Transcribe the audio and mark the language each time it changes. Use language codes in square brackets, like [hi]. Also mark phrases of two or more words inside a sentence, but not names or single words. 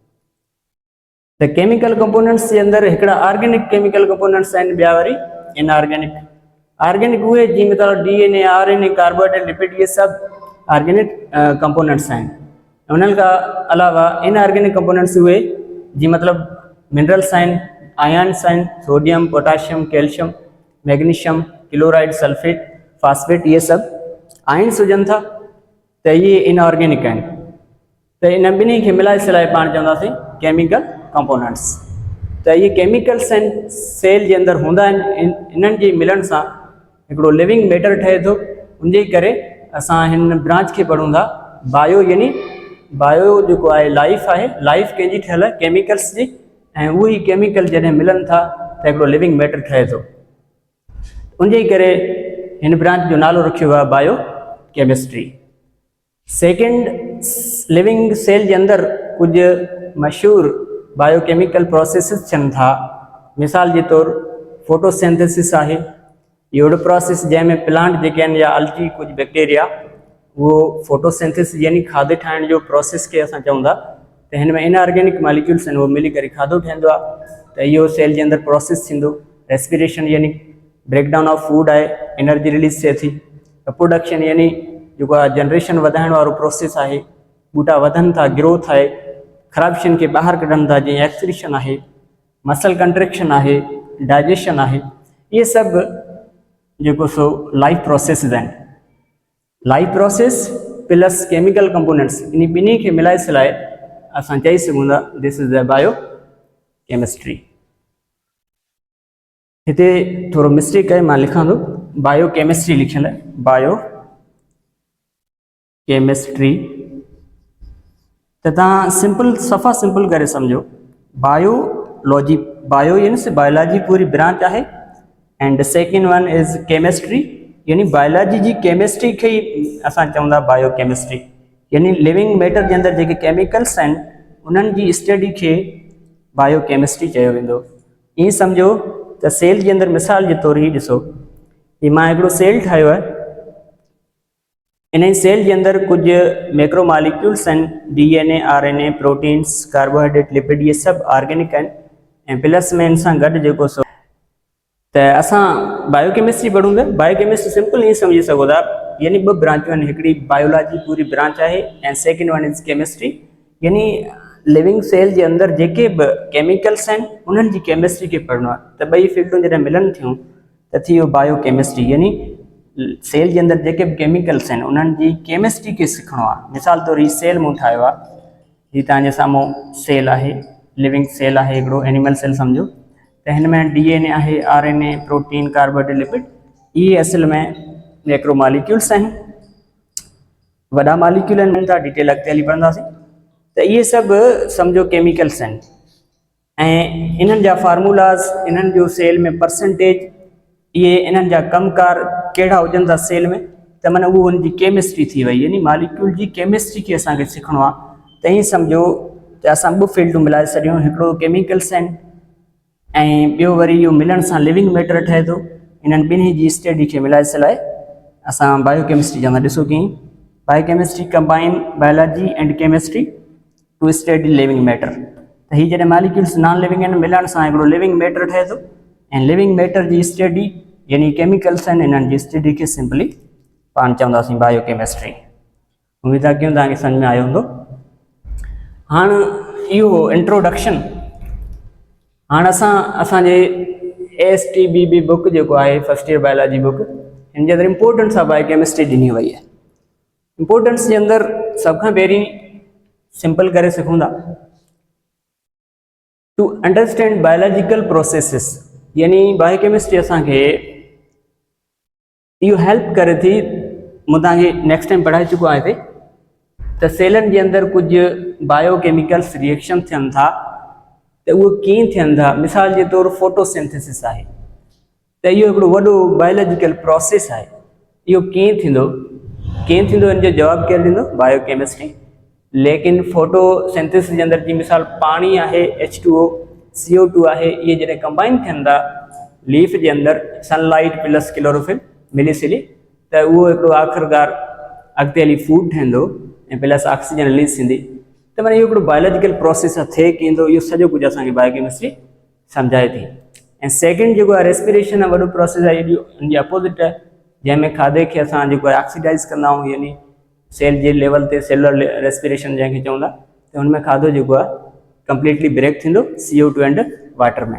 [sd] त [en] chemical components [sd] जे अंदरि हिकिड़ा [en] organic chemical components [sd] आहिनि, ॿिया वरी इनऑर्गेनिक। ऑर्गेनिक उहे जीअं मतिलबु DNA, RNA, कार्बोहाइड्रेट, लिपिड, इहे सभु [en] organic components [sd] आहिनि। उन्हनि खां अलावा [en] inorganic components [sd] उहे जीअं मतिलबु मिनरल्स आहिनि, आयन्स आहिनि, [en] sodium, potassium, calcium, magnesium, chloride, sulfate, phosphate, [sd] इहे सभु आयन्स हुजनि था त इहे इनऑर्गेनिक आहिनि। त इन ॿिन्ही खे मिलाए सिलाए पाण चवंदासीं [en] chemical components. [sd] त इहे केमिकल्स आहिनि सेल जे अंदरि हूंदा आहिनि। इन्हनि जे मिलण सां हिकिड़ो [en] living matter [sd] ठहे थो। उन जे करे असां हिन ब्रांच खे पढ़ूं था बायो यानी बायो जेको आहे लाइफ आहे, लाइफ कंहिंजी ठहियल आहे केमिकल्स जी, ऐं उहे केमिकल जॾहिं मिलनि था त हिकिड़ो [en] living matter [sd] ठहे थो। उनजे करे हिन ब्रांच जो नालो रखियो आहे [en] bio chemistry. [sd] सेकेंड, [en] living cell [sd] जे अंदरि कुझु मशहूरु [en] biochemical processes [sd] थियनि था। मिसाल जे तौरु फोटोसिंथेसिस आहे, इहो प्रोसेस जंहिंमें प्लांट जेके आहिनि या अलगी कुझु बैक्टीरिया वो फोटोसिंथेसिस यानी खाधे ठाहिण जो प्रोसेस के असां चऊं था त हिन में [en] inorganic molecules [sd] आहिनि, उहो मिली करे खाधो ठहंदो आहे। त इहो सेल जे अंदरि प्रोसेस थींदो। रेस्पिरेशन यानी [en] breakdown of food [sd] आहे, [en] energy release [sd] थिए थी। प्रोडक्शन यानी जेको आहे जनरेशन वधाइण वारो प्रोसेस आहे, ॿूटा वधनि था, ग्रोथ आहे, ख़राब शयुनि खे ॿाहिरि कढनि था, जीअं एक्सक्रीशन आहे, [en] muscle contraction [sd] आहे, डाइजेशन आहे। इहे सभु जेको सो [en] life processes [sd] आहिनि। [en] life process plus chemical components, [sd] इन ॿिन्ही खे मिलाए सिलाए असां चई सघूं था [en] this is the bio chemistry. [sd] हिते थोरो मिस्टेक आहे, मां लिखां थो [en] bio chemistry [sd] लिखियल आहे, [en] bio chemistry. [sd] त तव्हां सिंपल सफ़ा सिंपल करे सम्झो, बायोलॉजी, बायो यानी बायोलॉजी पूरी ब्रांच आहे, [en] and second one is chemistry [sd] यानी बायोलॉजी जी केमिस्ट्री खे ई असां चऊं था [en] bio chemistry. [sd] यानी [en] living matter [sd] जे अंदरि जेके केमिकल्स आहिनि उन्हनि जी स्टडी खे [en] bio chemistry [sd] चयो वेंदो। ईअं सम्झो त सेल जे अंदरि मिसाल जे तौरु ई ॾिसो, ही मां हिकिड़ो सेल ठाहियो आहे, इन सेल जे अंदरि कुझु [en] macro molecules [sd] आहिनि, [en] DNA, RNA, proteins, carbohydrate, lipid, [sd] इहे सभु ऑर्गेनिक आहिनि, ऐं प्लस में इन सां गॾु जेको सो त असां बायोकेमिस्ट्री पढ़ूं था। बायोकेमिस्ट्री सिंपल ईअं सम्झी सघो था, यानी ॿ ब्रांचूं आहिनि, हिकिड़ी बायोलॉजी पूरी ब्रांच आहे, ऐं [en] second one is chemistry, [sd] यानी [en] living cell [sd] जे अंदरि जेके बि केमिकल्स आहिनि उन्हनि जी केमिस्ट्री खे पढ़णो आहे। त ॿई फील्डूं जॾहिं मिलनि थियूं त थी वियो बायोकेमिस्ट्री, यानी सेल जे अंदरि जेके बि केमिकल्स आहिनि उन्हनि जी केमिस्ट्री खे सिखणो आहे। मिसाल तौरु हीउ सेल मूं ठाहियो आहे, हीउ तव्हांजे साम्हूं सेल आहे, [en] living cell [sd] आहे, हिकिड़ो [en] animal cell [sd] सम्झो। त हिन में DNA आहे, RNA, प्रोटीन, कार्बोहाइड्रेट, लिपिड, इहे असल में [en] macro molecules [sd] आहिनि, वॾा मॉलिक्यूल आहिनि, था डिटेल अॻिते हली पढ़ंदासीं। त इहे सभु सम्झो केमिकल्स आहिनि, ऐं इन्हनि जा फार्मूलाज़, इन्हनि जो सेल में परसेंटेज, इहे इन्हनि जा कमकार कहिड़ा हुजनि था सेल में, त माना उहो उनजी केमिस्ट्री थी वई, यानी मॉलिक्यूल जी केमिस्ट्री खे असांखे सिखणो आहे। त ईअं सम्झो त असां ॿ फील्डूं मिलाए छॾियूं, हिकिड़ो केमिकल्स आहिनि ऐं ॿियो वरी इहो मिलण सां [en] living matter [sd] ठहे थो। इन्हनि ॿिन्ही जी स्टडी खे मिलाए सिलाए असां बायोकेमिस्ट्री चवंदा। ॾिसो कीअं बायोकेमिस्ट्री [en] combine biology and chemistry to study living matter. [sd] त हीअ जॾहिं मॉलिक्यूल्स नॉन लिविंग आहिनि, मिलण सां हिकिड़ो [en] living matter [sd] ठहे थो, ऐं [en] living matter [sd] जी स्टडी यानी केमिकल्स आहिनि, इन्हनि जी स्टडी खे सिंपली पाण चवंदासीं बायोकेमिस्ट्री। उमेदु आहे कि तव्हांखे सम्झ में आयो हूंदो। हाणे इहो इंट्रोडक्शन, हाणे असांजे ASTBB बुक जेको आहे [en] first year biology book, [sd] हिन जे अंदरि [en] importance of biochemistry [sd] ॾिनी वई आहे। इंपोर्टेंस जे अंदरि सभ खां पहिरीं सिंपल करे सघूं था, [en] to understand biological processes, [sd] यानी बायोकेमिस्ट्री असांखे इहो हेल्प करे थी। मूं तव्हांखे [en] next time [sd] पढ़ाए चुको आहे हिते, त सेलनि जे अंदरि कुझु [en] biochemicals reaction [sd] थियनि था, त उहो कीअं थियनि था। मिसाल जे तौरु फोटोसिंथेसिस आहे, त इहो हिकिड़ो वॾो [en] biological process [sd] आहे। इहो कीअं थींदो हिन जो जवाबु केरु ॾींदो? बायोकेमिस्ट्री। लेकिन फोटोसिंथेसिस जे अंदरि जी मिसाल पाणी आहे, H2O, CO2 आहे, इहे जॾहिं कंबाइन थियनि था लीफ जे अंदरि, [en] sunlight plus chlorophyll [sd] मिली सिली, त उहो हिकिड़ो आख़िरकार अॻिते हली फूड ठहंदो ऐं प्लस ऑक्सीजन रिलीज़ थींदी। त माना इहो हिकिड़ो [en] biological process [sd] आहे, थिए कींदो, इहो सॼो कुझु असांखे बायोकेमिस्ट्री सम्झाए थी। ऐं सेकेंड जेको आहे रेस्पिरेशन आहे, वॾो प्रोसेस आहे, इनजी अपोज़िट आहे, जंहिंमें खाधे खे असां जेको आहे ऑक्सीडाइज़ कंदा आहियूं, यानी सेल जे लेवल ते [en] cellular respiration [sd] जंहिंखे चवंदा, त हुनमें खाधो जेको आहे [en] completely break [sd] थींदो [en] CO2 and water [sd] में।